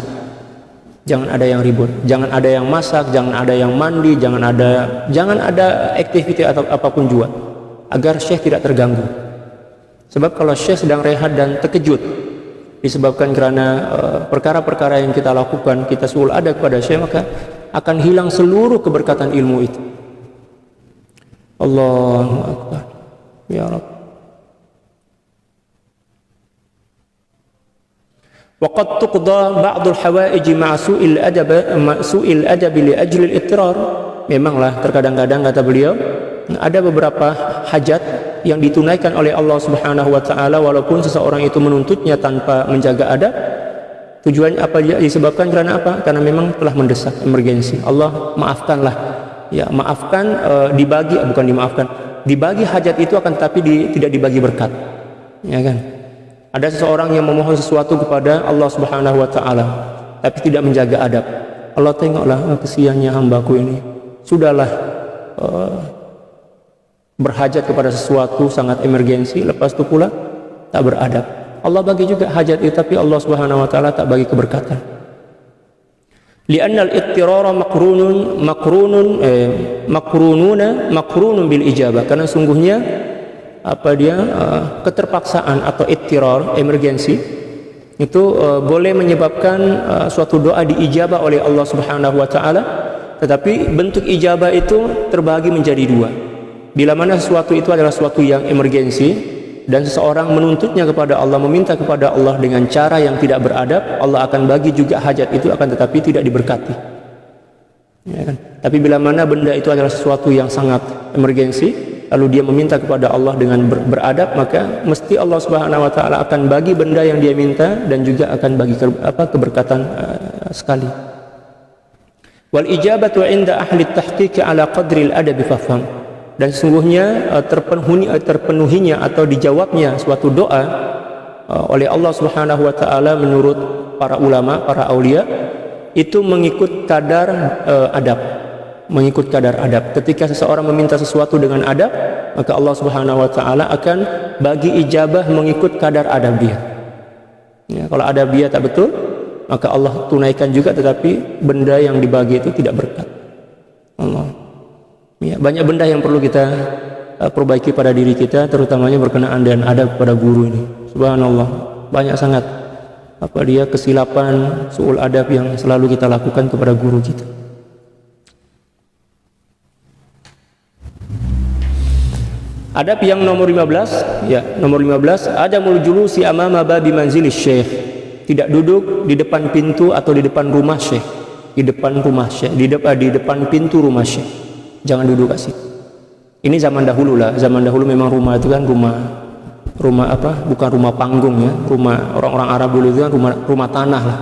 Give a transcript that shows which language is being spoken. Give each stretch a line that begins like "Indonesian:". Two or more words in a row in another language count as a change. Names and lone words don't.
Malay: Jangan ada yang ribut, jangan ada yang masak, jangan ada yang mandi, jangan ada aktiviti atau apapun juga, agar syekh tidak terganggu. Sebab kalau syekh sedang rehat dan terkejut disebabkan karena perkara-perkara yang kita lakukan, kita suul ada kepada syekh, maka akan hilang seluruh keberkatan ilmu itu.
Arabic: الله أكبر. يا رب. وقد تقضى بعض الحوائج مع سوء الأدب لأجل الاضطرار.
Malay: Memanglah terkadang-kadang kata beliau ada beberapa hajat yang ditunaikan oleh Allah
Arabic: سبحانه وتعالى
Malay: walaupun seseorang itu menuntutnya tanpa menjaga adab. Tujuannya apa? Disebabkan karena apa? Karena memang telah mendesak, emergensi. Allah maafkanlah. Ya, maafkan, dibagi hajat itu akan tetapi tidak dibagi berkat. Ya kan? Ada seseorang yang memohon sesuatu kepada Allah
Arabic: سبحانه وتعالى
Malay: tapi tidak menjaga adab. Allah tengoklah, kesiannya hambaku ini. Sudahlah berhajat kepada sesuatu sangat emergensi, lepas itu pula tak beradab. Allah bagi juga hajat itu tapi Allah
Arabic: سبحانه وتعالى
Malay: tak bagi keberkatan.
Arabic: لأن الاضطرار مقرون بالإجابة.
Malay: Karena sungguhnya keterpaksaan atau ittirar, emergensi itu boleh menyebabkan suatu doa diijabah oleh Allah
Arabic: سبحانه وتعالى,
Malay: tetapi bentuk ijabah itu terbagi menjadi dua. Bila mana sesuatu itu adalah sesuatu yang emergensi dan seseorang menuntutnya kepada Allah, meminta kepada Allah dengan cara yang tidak beradab, Allah akan bagi juga hajat itu, akan tetapi tidak diberkati. Ya kan? Tapi bila mana benda itu adalah sesuatu yang sangat emergensi, lalu dia meminta kepada Allah dengan beradab, maka mesti Allah
Arabic: سبحانه وتعالى
Malay: akan bagi benda yang dia minta dan juga akan bagi keberkatan sekali.
Arabic: والإجابة عند أهل التحقيق على قدر الأدب فافهم.
Malay: Dan sesungguhnya terpenuhinya atau dijawabnya suatu doa oleh Allah
Arabic: سبحانه وتعالى
Malay: menurut para ulama, para aulia, itu mengikut kadar adab. Mengikut kadar adab. Ketika seseorang meminta sesuatu dengan adab, maka Allah
Arabic: سبحانه وتعالى
Malay: akan bagi ijabah mengikut kadar adab dia. Ya, kalau adab dia tak betul, maka Allah tunaikan juga, tetapi benda yang dibagi itu tidak berkat. Allah. Ya, banyak benda yang perlu kita perbaiki pada diri kita, terutamanya berkenaan dengan adab pada guru ini. Subhanallah, banyak sangat kesilapan, suul adab yang selalu kita lakukan kepada guru kita. Adab yang nomor 15, nomor 15,
Arabic: عدم الجلوس أمام باب منزل الشيخ.
Malay: Tidak duduk di depan pintu atau di depan rumah syekh. Di depan pintu rumah syekh. Jangan duduk kat situ. Ini zaman dahulu lah. Zaman dahulu memang rumah itu kan rumah bukan rumah panggung ya. Rumah orang-orang Arab dulu itu kan rumah tanah lah.